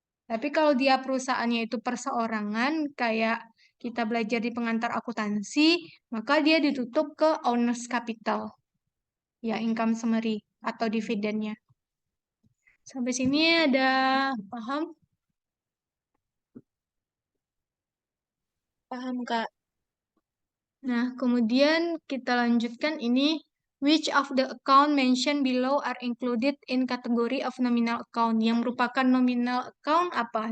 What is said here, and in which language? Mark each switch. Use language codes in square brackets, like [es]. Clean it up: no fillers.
[id] Tapi kalau dia perusahaannya itu perseorangan, kayak kita belajar di pengantar akuntansi, maka dia ditutup ke owner's capital. Ya, income summary atau dividennya. Sampai sini ada paham? Paham, Kak. Nah, kemudian kita lanjutkan ini. [en] Which of the account mentioned below are included in category of nominal account? [id] Yang merupakan nominal account apa?